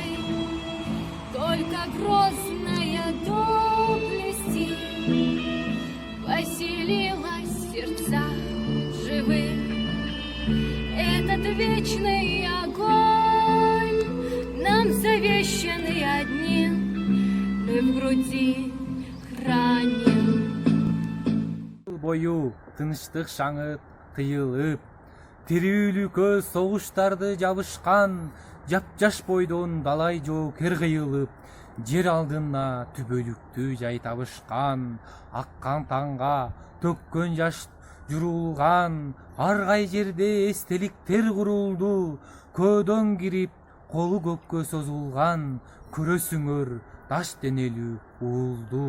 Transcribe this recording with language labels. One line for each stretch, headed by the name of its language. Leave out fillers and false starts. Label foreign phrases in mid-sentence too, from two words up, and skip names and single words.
Russian: Только грозная доблести поселилась в сердцах живых. Этот вечный огонь нам завещанный одним, мы в груди храним.
Kyrgyz: Бою тыныштык шаңы тыйылып, тирүүлүккө согуштарды жабышкан, жапжаш бойдон далай жоокер кыйылып, жер алдына түбөлүктү жай табышкан, аккан таңга төккөн жаш журулган, ар кай жерде эстеликтер курулду, көөдөн кирип колу көккө созулган, көрөсүңөр таш денелүү уулду.